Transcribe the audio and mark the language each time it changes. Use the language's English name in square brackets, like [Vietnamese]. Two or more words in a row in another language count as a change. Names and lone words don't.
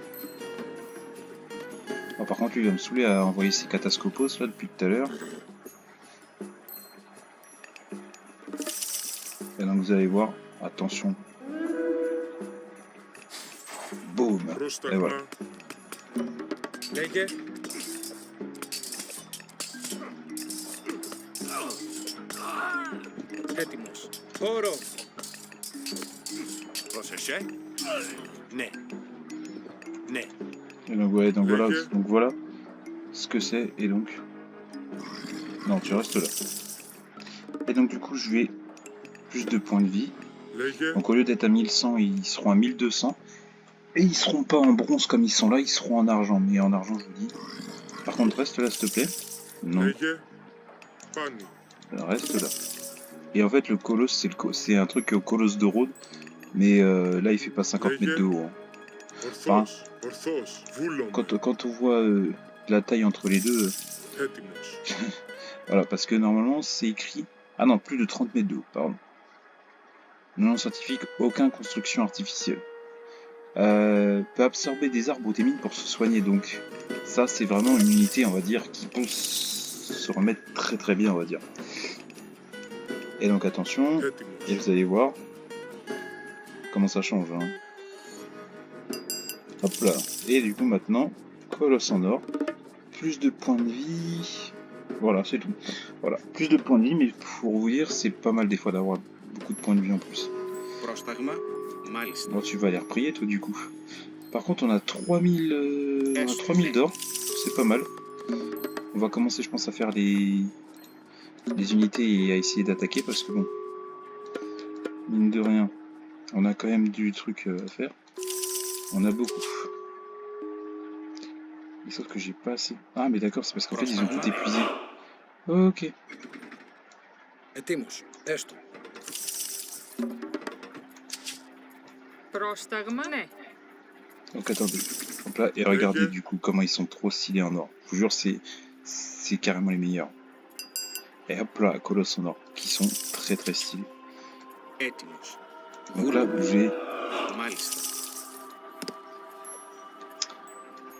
[French] Oh, par contre, lui il va me saouler à envoyer ses catascopos là depuis tout à l'heure. vous allez voir. Attention. Boum. Et [Greek] Πρόσταγμα. [French] voilà. [Greek] Λέγε. Έτοιμος. Χώρο. Πρόσεχε. Ναι. Ναι. [French] Et donc, ouais, donc voilà, Ok. donc voilà ce que c'est. Et donc... Non, tu restes là. Et donc du coup, je vais plus de points de vie. [Greek] Λέγε. [French] Donc au lieu d'être à 1100, ils seront à 1200. Et ils seront pas en bronze comme ils sont là, ils seront en argent. Mais en argent, je vous dis. Par contre, reste là, s'il te plaît. Non, [Greek] Λέγε. Πάνω. [French] reste là. Et en fait, le colosse, c'est un truc au colosse de Rhodes. Mais là, il fait pas 50 mètres de haut. Hein. [Greek] Ορθός. Ορθός. Βούλομαι. [French] Quand on voit la taille entre les deux, [Greek] Έτοιμος. [French] voilà, parce que normalement, c'est écrit... Ah non, plus de 30 mètres de haut, pardon. Non scientifique, aucune construction artificielle. Peut absorber des arbres ou des mines pour se soigner, donc ça c'est vraiment une unité, on va dire, qui peut se remettre très très bien, on va dire. Et donc attention, [Greek] Έτοιμος. [French] et vous allez voir comment ça change. Hein. Hop là, et du coup maintenant, colosse en or, plus de points de vie, voilà c'est tout. Voilà, plus de points de vie, mais pour vous dire, c'est pas mal des fois d'avoir beaucoup de points de vie en plus. [Greek] Πρόσταγμα. Μάλιστα. [French] Bon, tu vas aller reprier toi du coup. Par contre, on a 3000, on a 3000 d'or, c'est pas mal. On va commencer, je pense, à faire les unités et à essayer d'attaquer parce que bon, mine de rien, on a quand même du truc à faire. On a beaucoup. Mais sauf que j'ai pas assez. Ah, mais d'accord, c'est parce qu'en fait, ils ont tout épuisé. Ok. [Greek] Ετοίμος. Έστω. Πρόσταγμα, ναι. [French] Donc attendez, hop là, et regardez du coup comment ils sont trop stylés en or. Je vous jure, c'est carrément les meilleurs. Et hop là, colosse en or, qui sont très très stylés. [Greek] Έτοιμος. [French] Oula, bougez, [Greek] Μάλιστα. [French] il me